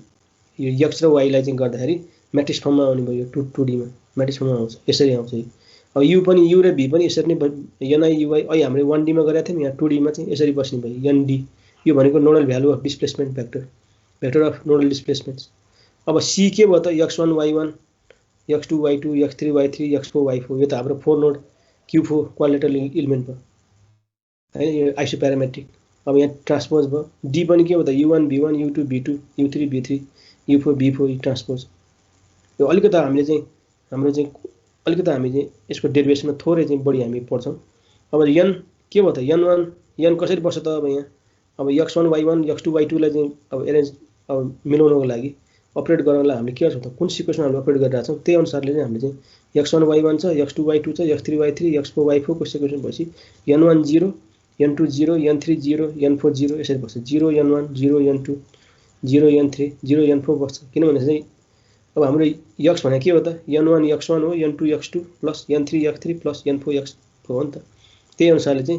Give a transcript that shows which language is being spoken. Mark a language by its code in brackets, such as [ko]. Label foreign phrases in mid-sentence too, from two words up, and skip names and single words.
[ne] यो x र y लाई चाहिँ गर्दाखेरि [en] matrix formमा [ne] आउने भयो। यो 2D मा [en] matrix formमा [ne] आउँछ यसरी आउँछ। अब u पनि u र v पनि यसरी नै NIUI अहिले हामीले 1D मा गरेका थियौँ यहाँ 2D मा चाहिँ यसरी बस्ने भयो ND। [en] यो भनेको nodal value of displacement vector of nodal displacements. [ne] अब c के भयो त x1 y1 x2 y2 x3 y3 x4 y4 यो त हाम्रो 4 नोड Q4 [en] quadrilateral element [ne] भयो हैन यो आइसोप्यारामेट्रिक। अब यहाँ ट्रान्सपोज भयो। d पनि के भयो त u1 v1 u2 v2 u3 v3 u4 v4 ट्रान्सपोज। यो अलिकति हामीले चाहिँ हाम्रो चाहिँ अलिकति हामी चाहिँ यसको डेरिभेसनमा थोरै चाहिँ बढी हामी पढ्छौँ। अब n के भयो त n कसरी बस्छ त अब यहाँ अब x1 y1 x2 y2 लाई चाहिँ अब एरेन्ज अब मिलाउनको लागि अपरेट गर्नलाई हामीले के गर्छौँ त कुन सिक्वेन्समा हामीले अपरेट गरिरहेको छौँ त्यही अनुसारले चाहिँ हामीले चाहिँ x1 y1 छ x2 y2 छ x3 y3 x4 y4 को सिक्वेन्स भएपछि n1 0 n2 0 n3 0 n4 0 यसरी बस्छ 0 n1 0 n2 0 n3 0 n4 बस्छ किनभने चाहिँ अब हाम्रो x भनेको के हो त n1 x1 हो n2 x2 प्लस n3 x3 प्लस n4 x4 हो नि त त्यही अनुसारले चाहिँ